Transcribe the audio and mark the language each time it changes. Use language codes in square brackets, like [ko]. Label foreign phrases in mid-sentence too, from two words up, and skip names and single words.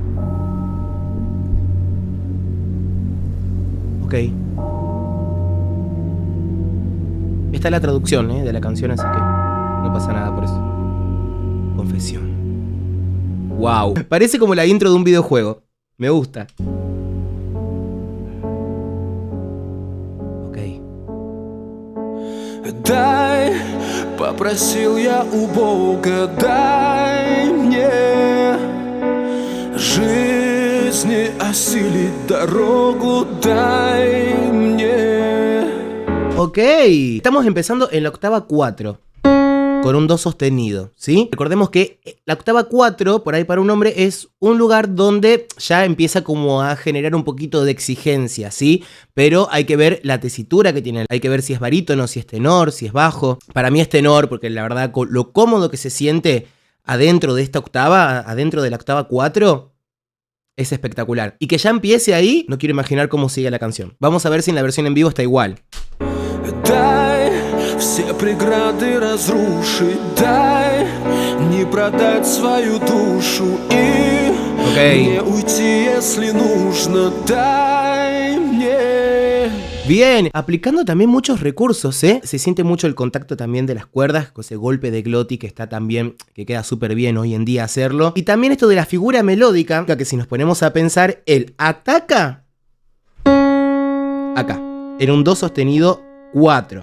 [es] Ok. Esta es la traducción, de la canción, así que no pasa nada por eso. Confesión. Wow, parece como la intro de un videojuego. Me gusta. Ok. [ru] Дай, попросил я у Бога, дай мне жизни осилить дорогу, дай мне. [es] Ok, estamos empezando en la octava 4. Con un do sostenido, ¿sí? Recordemos que la octava 4, por ahí para un hombre, es un lugar donde ya empieza como a generar un poquito de exigencia, ¿sí? Pero hay que ver la tesitura que tiene, hay que ver si es barítono, si es tenor, si es bajo. Para mí es tenor, porque la verdad lo cómodo que se siente adentro de esta octava, adentro de la octava 4, es espectacular. Y que ya empiece ahí, no quiero imaginar cómo sigue la canción. Vamos a ver si en la versión en vivo está igual. [ru] Все преграды разрушить, дай не продать свою душу и мне уйти, если нужно, дай мне. [es] Bien, aplicando también muchos recursos, Se siente mucho el contacto también de las cuerdas, con ese golpe de glotti que está también, que queda súper bien hoy en día hacerlo. Y también esto de la figura melódica, que si nos ponemos a pensar, él ataca acá, en un do sostenido 4.